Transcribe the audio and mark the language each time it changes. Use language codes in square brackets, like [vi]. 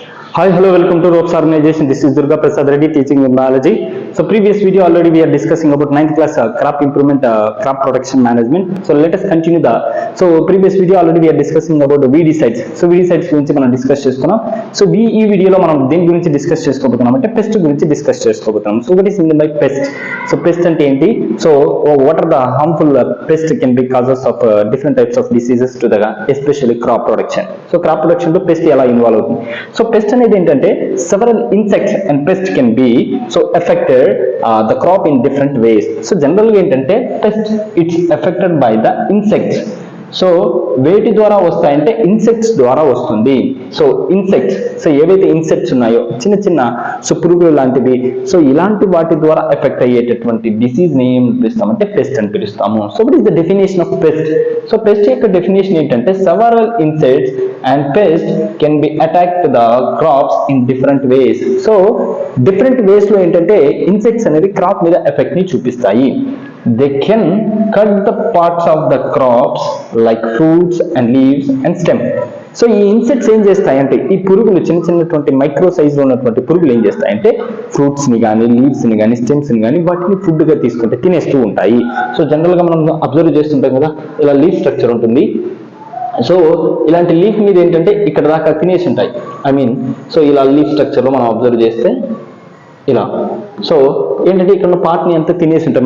[en] Hi, hello, welcome to Ropes Organization. This is Durga Prasad Reddy teaching in biology. So previous video already we are discussing about 9th class crop improvement, crop production management. So let us continue previous video already we are discussing about the weedicides. [te] So weedicides గురించి మనం discuss చేసుకున్నాం. So ఈ వీడియోలో మనం దేని గురించి discuss చేసుకోబోతున్నాం అంటే పెస్ట్ గురించి డిస్కస్ చేసుకోబోతున్నాం. [en] So what is mean by pest? [te] So pest అంటే ఏంటి? [en] So what are the harmful pest can be causes of different types of diseases to the especially crop production. [te] So crop production లో pest ఎలా involve అవుతుంది? So pest అనేది ఏంటంటే [en] several insects and pests can be so affected the crop in different ways. So generally ఏంటంటే pest it's affected by the insects. [te] So వేటి ద్వారా వస్తాయంటే insects ద్వారా వస్తుంది. సో ఇన్సెక్ట్స్, సో ఏవైతే ఇన్సెక్ట్స్ ఉన్నాయో చిన్న చిన్న సో పురుగులు లాంటివి, సో ఇలాంటి వాటి ద్వారా ఎఫెక్ట్ అయ్యేటటువంటి డిసీజ్ ని ఏం పిలుస్తామంటే పెస్ట్ అని పిలుస్తాము. [en] So what is the definition of pest? [te] So pest యొక్క డెఫినేషన్ ఏంటంటే [en] Several insects and pest can be attack the crops in different ways. [te] So different ways లో ఏంటంటే ఇన్సెక్ట్స్ అనేది క్రాప్ మీద ఎఫెక్ట్ ని చూపిస్తాయి. [en] They can cut the parts of the crops like fruits and leaves and stem. [te] So ఈ insects ఏం చేస్తాయంటే ఈ పురుగులు చిన్న చిన్నటువంటి మైక్రో సైజ్ లో ఉన్నటువంటి పురుగులు ఏం చేస్తాయంటే ఫ్రూట్స్ ని కానీ లీవ్స్ ని కానీ స్టెమ్స్ ని కానీ వాటిని ఫుడ్ గా తీసుకుంటే తినేస్తూ ఉంటాయి. సో జనరల్ గా మనం అబ్జర్వ్ చేస్తుంటాం కదా, ఇలా లీఫ్ స్ట్రక్చర్ ఉంటుంది. సో ఇలాంటి లీఫ్ మీద ఏంటంటే ఇక్కడ దాకా తినేసి ఉంటాయి. సో ఇలా లీఫ్ స్ట్రక్చర్ లో మనం అబ్జర్వ్ చేస్తే ఇలా సో ఏంటంటే ఇక్కడ ఉన్న పార్ట్ ని అంతా తినేసి ఉంటాయి.